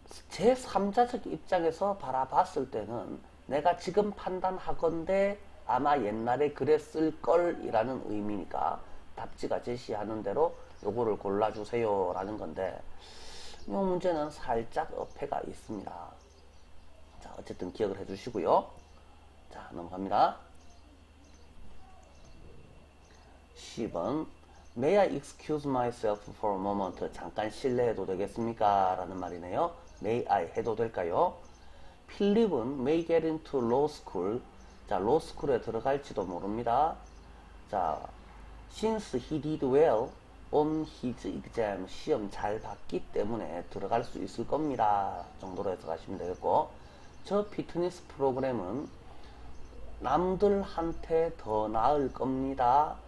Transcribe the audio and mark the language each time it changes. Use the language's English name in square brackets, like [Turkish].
[Korean] 제3자적 입장에서 바라봤을 때는 내가 지금 판단하건대 아마 옛날에 그랬을 걸 이라는 의미니까 답지가 제시하는 대로 요거를 골라주세요 라는 건데, 이 문제는 살짝 어폐가 있습니다. 자, 어쨌든 기억을 해주시고요. 자, 넘어갑니다. [English] 10번 May I excuse myself for a moment? [Korean] 잠깐 실례해도 되겠습니까? 라는 말이네요. [English] May I [Korean] 해도 될까요? [English] 필립은 may get into law school. [Korean] 자, law school에 들어갈지도 모릅니다. 자, [English] since he did well on his exam, [Korean] 시험 잘 봤기 때문에 들어갈 수 있을 겁니다 정도로 해석하시면 되겠고, 저 피트니스 프로그램은 남들한테 더 나을 겁니다.